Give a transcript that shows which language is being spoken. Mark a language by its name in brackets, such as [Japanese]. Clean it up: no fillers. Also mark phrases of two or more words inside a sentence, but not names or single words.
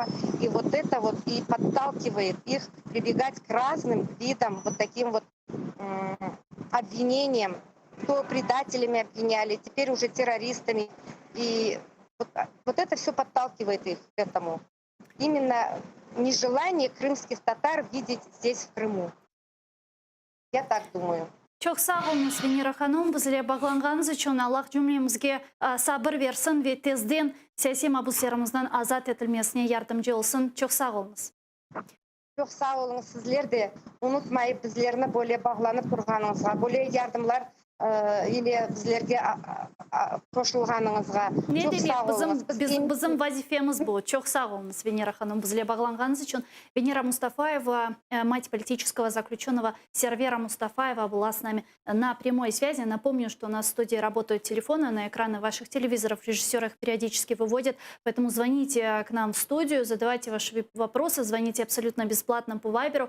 [Russian] И вот это вот и подталкивает их прибегать к разным видам, вот таким вот обвинениям. То предателями обвиняли, теперь уже террористами. И вот это все подталкивает их к этому. Именно нежелание крымских татар видеть здесь, в Крыму. Я так думаю. [Crimean Tatar] Çok sağ olunuz Венера Ханум, bizle bağlanğanız için Allah cümlemizge sabır versin ve tezden siyasi mahbuslarımızdan azat edilmesine yardımcı olsun. Çok sağ olunuz. Çok sağ olun sizler de. Unutmayıp bizlerine böyle bağlanıp durğanınızga, böyle yardımlar или bizlerge koşulğanınızga. Ne Çok demek, sağ olunuz. bizim vazifemiz bu. Çok sağ olunuz, Венера Ханум, bizle bağlanğanız için. [Russian] Венера Мустафаева, мать политического заключенного Сервера Мустафаева, была с нами на прямой связи. Напомню, что у нас в студии работают телефоны, на экраны ваших телевизоров режиссеры их периодически выводят. Поэтому звоните к нам в студию, задавайте ваши вопросы, звоните абсолютно бесплатно по Вайберу.